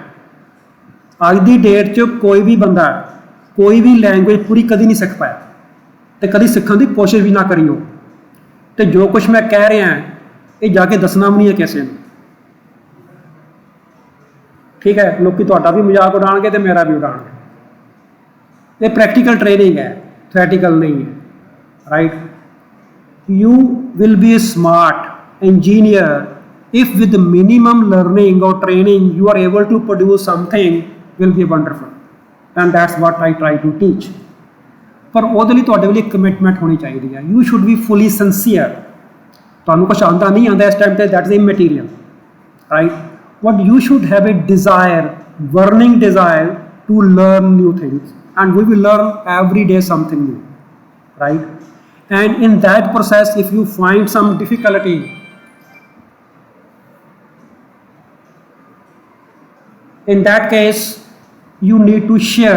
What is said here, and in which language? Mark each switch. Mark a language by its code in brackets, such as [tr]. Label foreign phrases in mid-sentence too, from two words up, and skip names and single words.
[hi] अज की डेट च कोई भी बंदा कोई भी लैंगुएज पूरी कभी नहीं सीख पाया, तो कभी सीखने की कोशिश भी ना करियो. तो जो कुछ मैं कह रहा ये जाके दसना भी नहीं है किसी ने. ठीक है? लोग तुहाडा भी मजाक उड़ाएंगे तो मेरा भी उड़ाएंगे. ये प्रैक्टिकल ट्रेनिंग है, थ्योरेटिकल नहीं है. [en] Right? You will be a smart engineer if with the minimum learning or training you are able to produce something will be wonderful, and that's what I try to teach. [pa] पर ਉਹਦੇ ਲਈ ਤੁਹਾਡੇ ਲਈ ਕਮਿਟਮੈਂਟ ਹੋਣੀ ਚਾਹੀਦੀ ਹੈ. [en] You should be fully sincere. [pa] ਤੁਹਾਨੂੰ ਕੁਝ ਆਉਂਦਾ ਨਹੀਂ ਆਉਂਦਾ ਇਸ ਟਾਈਮ ਤੇ, [en] that's immaterial, right? But you should have a desire, burning desire to learn new things, and we will learn every day something new, right? And in that process, if you find some difficulty, in that case you need to share.